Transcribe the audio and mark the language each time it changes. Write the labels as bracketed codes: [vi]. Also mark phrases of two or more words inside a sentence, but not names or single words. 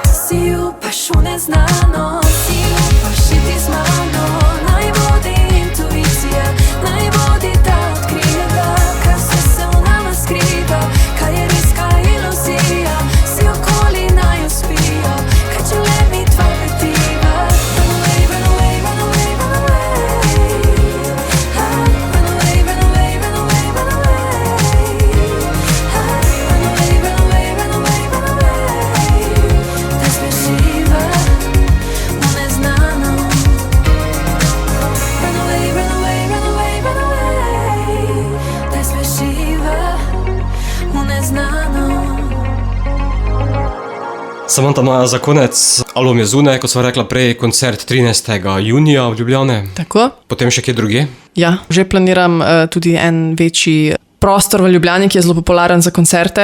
[sl] Si upaš v neznano, si upaš iti z mano. Naj vodi intuicija, naj vodi ta odkriva, kar se v nama skriva, kaj je res, kaj je iluzija. Si okoli naj uspijo, kaj če le mi tva petiva. [en] Run away, run away, run away, run away. Run away, run away, run away, run away. Run away, run away, run away, run away. [sl] Da zbeživa v neznano. [en] Run away, run away, run away, run away. [sl] Da zbeživa v neznano. Samanta Maja, za konec, album je zunaj, kot sva rekla prej, koncert 13. junija v Ljubljane. Tako? Potem še kje druge? Ja, že planiram tudi en večji prostor v Ljubljani, ki je zelo popularen za koncerte.